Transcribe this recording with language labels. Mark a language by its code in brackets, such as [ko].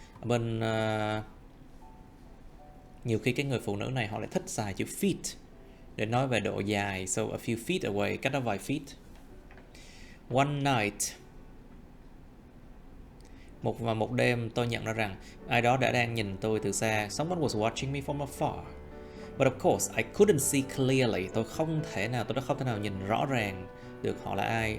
[vi] Ở bên nhiều khi cái người phụ nữ này họ lại thích xài chữ feet để nói về độ dài, [en] so a few feet away, [vi] cách đó vài feet. [en] One night, [vi] một đêm tôi nhận ra rằng ai đó đang nhìn tôi từ xa. [en] Someone was watching me from afar. But of course, I couldn't see clearly. [vi] Tôi đã không thể nào nhìn rõ ràng được họ là ai.